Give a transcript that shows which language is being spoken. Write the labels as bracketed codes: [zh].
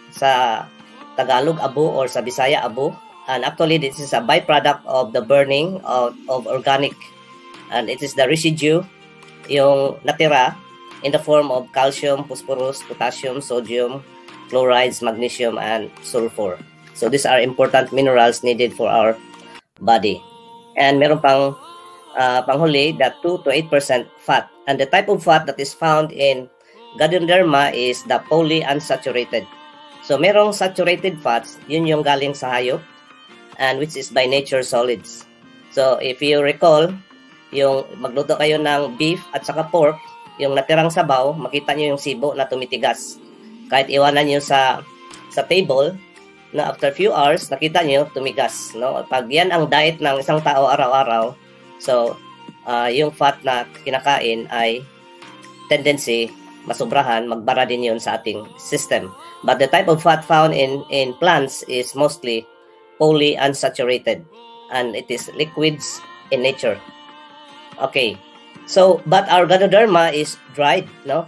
[tl] Sa Tagalog, abo, or sa Bisaya, abo. [en] And actually, this is a byproduct of the burning of organic. And it is the residue, [tl] yung natira, [en] in the form of calcium, phosphorus, potassium, sodium, chlorides, magnesium, and sulfur. So these are important minerals needed for our body. [tl] And meron pang panghuli, [en] that 2 to 8% fat. And the type of fat that is found in Ganoderma is the polyunsaturated. So merong saturated fats, [tl] yun yung galing sa hayop, [en] and which is by nature solids. [tl] So if you recall, yung magluto kayo ng beef at saka pork, yung natirang sabaw, makita nyo yung sibo na tumitigas. Kahit iwanan nyo sa table, na [en] after few hours, [tl] nakita nyo tumigas. No? Pag yan ang diet ng isang tao araw-araw, so yung fat na kinakain ay tendency masobrahan, magbara din yun sa ating system. [en] But the type of fat found in plants is mostly polyunsaturated, and it is liquids in nature. Okay. So, but our Ganoderma is dried, no?